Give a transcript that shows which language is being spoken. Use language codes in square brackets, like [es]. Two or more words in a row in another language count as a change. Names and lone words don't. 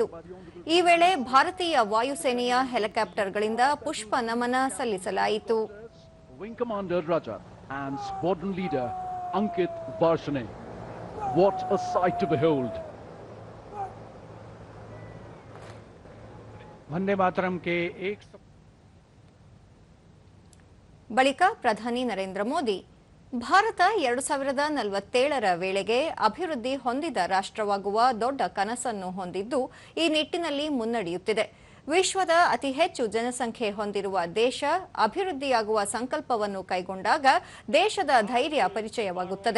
[kn] ಈ ವೇಳೆ ಭಾರತೀಯ ವಾಯುಸೇನೆಯ ಹೆಲಿಕಾಪ್ಟರ್ಗಳಿಂದ ಪುಷ್ಪ ನಮನ ಸಲ್ಲಿಸಲಾಯಿತು. [en] wing commander ರಾಜಾ and squadron leader Ankit Barshane. What a sight to behold. [hi] वंदे मातरम के एक [kn] ಬಳಿಕ ಪ್ರಧಾನಿ ನರೇಂದ್ರ ಮೋದಿ ಭಾರತ 2047ರ ವೇಳೆಗೆ ಅಭಿವೃದ್ಧಿ ಹೊಂದಿದ ರಾಷ್ಟ್ರವಾಗುವ ದೊಡ್ಡ ಕನಸನ್ನು ಹೊಂದಿದ್ದು ಈ ನಿಟ್ಟಿನಲ್ಲಿ ಮುನ್ನಡೆಯುತ್ತಿದೆ. ವಿಶ್ವದ ಅತಿ ಹೆಚ್ಚು ಜನಸಂಖ್ಯೆ ಹೊಂದಿರುವ ದೇಶ ಅಭಿವೃದ್ಧಿಯಾಗುವ ಸಂಕಲ್ಪವನ್ನು ಕೈಗೊಂಡಾಗ ದೇಶದ ಧೈರ್ಯ ಪರಿಚಯವಾಗುತ್ತದೆ.